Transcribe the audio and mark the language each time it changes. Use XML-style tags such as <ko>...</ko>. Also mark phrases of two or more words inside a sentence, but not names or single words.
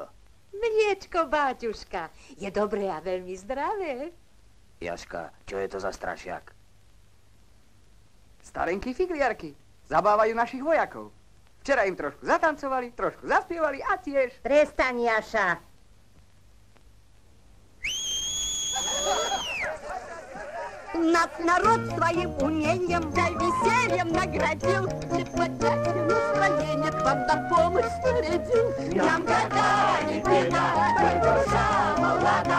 <sk>Mliečko, báťuška. Je dobré a veľmi zdravé. Jaška, čo je to za strašiak? Starenky figliarky. Zabávajú našich vojakov. Včera im trošku zatancovali, trošku zaspievali a tiež... Prestaň, Jaša.</sk> <ru>Нас народ своим умением да весельем наградил. И поднятие настроения к вам на помощь снарядил. Нам года не беда, коль душа молода.</ru>